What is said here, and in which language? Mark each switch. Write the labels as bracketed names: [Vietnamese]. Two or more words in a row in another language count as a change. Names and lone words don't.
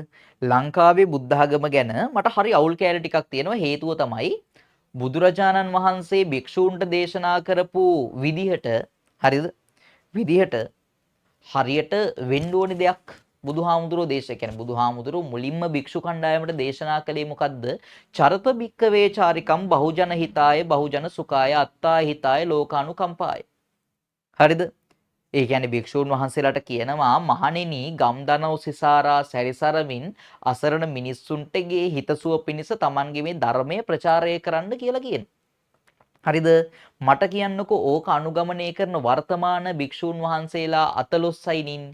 [Sinhala] ලංකාවේ බුද්ධ ආගම ගැන මට හරි අවුල් කැලේ ටිකක් තියෙනවා. හේතුව තමයි බුදුරජාණන් වහන්සේ භික්ෂූන්ට දේශනා කරපු විදිහට හරිද? විදිහට හරියට වෙන්න ඕනි දෙයක් බුදුහාමුදුරෝ කියන්නේ බුදුහාමුදුරෝ මුලින්ම භික්ෂු කණ්ඩායමට දේශනා කළේ මොකද්ද? [Pali] චරත භික්කවේ චාරිකම් බහුජන හිතාය බහුජන සුඛාය අත්තා හිතාය ලෝකානුකම්පාය. [Sinhala] හරිද? ඒ කියන්නේ භික්ෂූන් වහන්සේලාට කියනවා මහණෙනි ගම්දනව් සිසාරා සැරිසරමින් අසරණ මිනිස්සුන්ටගේ හිතසුව පිණිස Tamanගේ මේ ධර්මය ප්‍රචාරය කරන්න කියලා කියනවා. හරිද? මට කියන්නකෝ ඕක අනුගමනය කරන වර්තමාන භික්ෂූන් වහන්සේලා 14යි නින්නේ.